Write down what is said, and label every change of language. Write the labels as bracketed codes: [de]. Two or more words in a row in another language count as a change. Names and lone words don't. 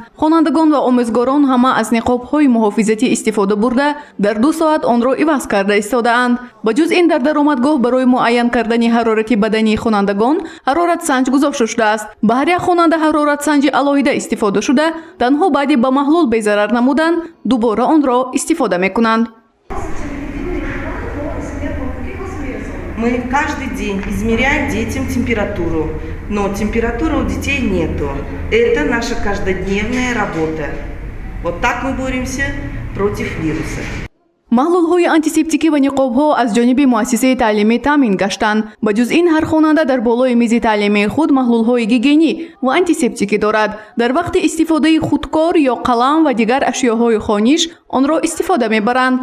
[tg] خوانندگان و آموزگاران همه از نقاب‌های محافظتی استفاده برده در 2 ساعت آن را عوض کرده ایستاده‌اند. با جز این در درآمدگاه برای معین کردن حرارت بدنی خوانندگان حرارت سنج گذاشته شده است. به هر یک خواننده حرارت سنج علاوه استفاده شده تنها بعد به محلول بی‌ضرر نمودن دوباره آن را استفاده می‌کنند. [ru] Мы каждый день измеряем детям температуру, но температуры у детей нету. Это наша каждодневная работа. Вот так мы боремся против вируса. [tg] محلول‌های آنتیسپتیکی و نقاب‌ها از جانب مؤسسه تعلیمی تامین گشتند. با جز این هر خواننده در بالای میز تعلیمی خود محلول‌های گیگینی و آنتیسپتیکی دارد. در وقت استفاده خودکار یا قلم و دیگر اشیاءهای خانش آن را استفاده می‌برند.